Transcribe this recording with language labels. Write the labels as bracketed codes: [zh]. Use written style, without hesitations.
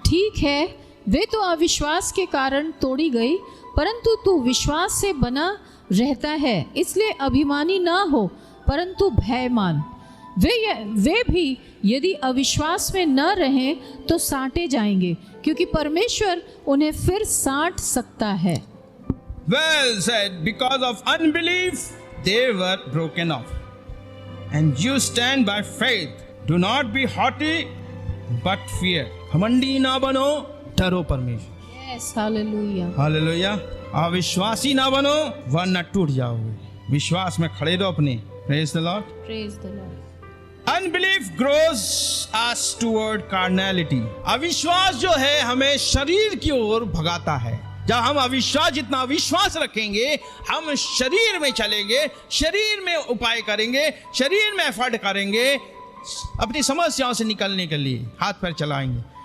[hi] ठीक है, वे तो अविश्वास के कारण तोड़ी गई, परंतु तू विश्वास से बना रहता है, इसलिए अभिमानी ना हो, परंतु भय मान। वे भी यदि अविश्वास में न रहें तो साटे जाएंगे, क्योंकि परमेश्वर उन्हें फिर साट सकता है। [en] Well said, because of unbelief they were broken off. And you stand by faith. Do not be haughty, but fear. [hi] घमंडी ना बनो, डरो परमेश्वर। [en] Yes, hallelujah. [hi] हालेलुया। अविश्वासी ना बनो, वरना टूट जाओगे। विश्वास में खड़े रहो अपने। [en] Praise the Lord. Praise the Lord. Unbelief grows us toward carnality. [hi] अविश्वास जो है हमें शरीर की ओर भगाता है। जब हम अविश्वास, जितना अविश्वास रखेंगे, हम शरीर में चलेंगे, शरीर में उपाय करेंगे, शरीर में एफर्ट करेंगे, अपनी समस्याओं से निकलने के लिए हाथ पैर चलाएंगे।